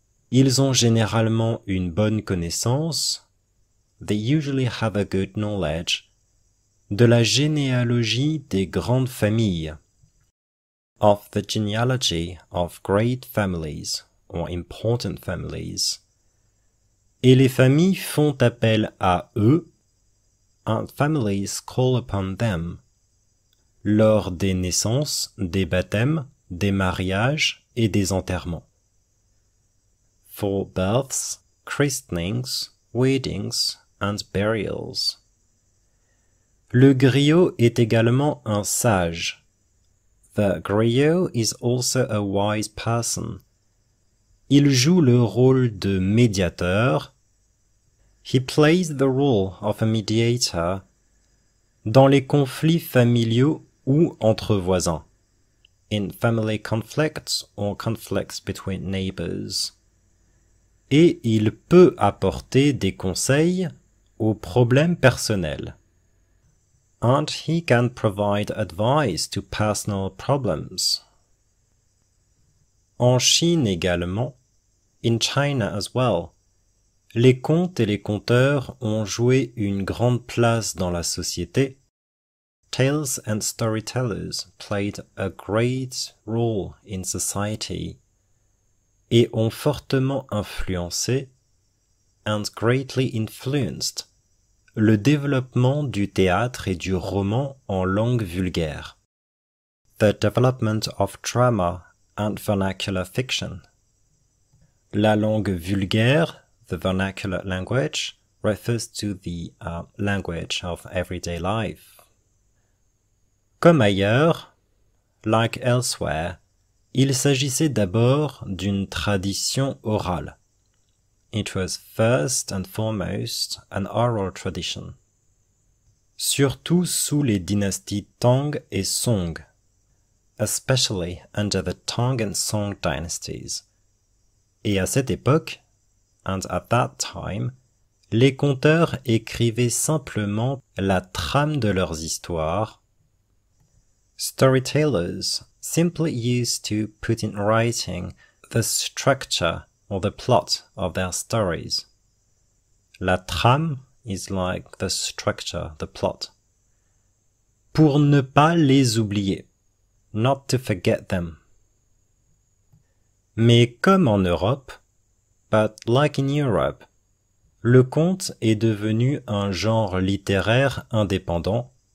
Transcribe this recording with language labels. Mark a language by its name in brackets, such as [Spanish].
[French] Ils ont généralement une bonne connaissance, [English] they usually have a good knowledge, [French] de la généalogie des grandes familles, [English] of the genealogy of great families or important families. [French] Et les familles font appel à eux, [English] and families call upon them, [French] lors des naissances, des baptêmes, des mariages et des enterrements. [English] For births, christenings, weddings and burials. [French] Le griot est également un sage. [English] The griot is also a wise person. [French] Il joue le rôle de médiateur. [English] He plays the role of a mediator [French] dans les conflits familiaux ou entre voisins, [English] in family conflicts or conflicts between neighbors. [French] Et il peut apporter des conseils aux problèmes personnels. [English] And he can provide advice to personal problems. [French] En Chine également, [English] in China as well, [French] les contes et les conteurs ont joué une grande place dans la société. [English] Tales and storytellers played a great role in society [French] et ont fortement influencé, [English] and greatly influenced, [French] le développement du théâtre et du roman en langue vulgaire. [English] The development of drama and vernacular fiction. [French] La langue vulgaire, [English] the vernacular language, refers to the language of everyday life. [French] Comme ailleurs, [English] like elsewhere, [French] il s'agissait d'abord d'une tradition orale. [English] It was first and foremost an oral tradition. [French] Surtout sous les dynasties Tang et Song, [English] especially under the Tang and Song dynasties. [French] Et à cette époque, [English] and at that time, [French] les conteurs écrivaient simplement la trame de leurs histoires. [English] Storytellers simply used to put in writing the structure or the plot of their stories. [French] La trame [English] is like the structure, the plot. [French] Pour ne pas les oublier, [English] not to forget them. [French] Mais comme en Europe, [English] but like in Europe, [French] le conte est devenu un genre littéraire indépendant.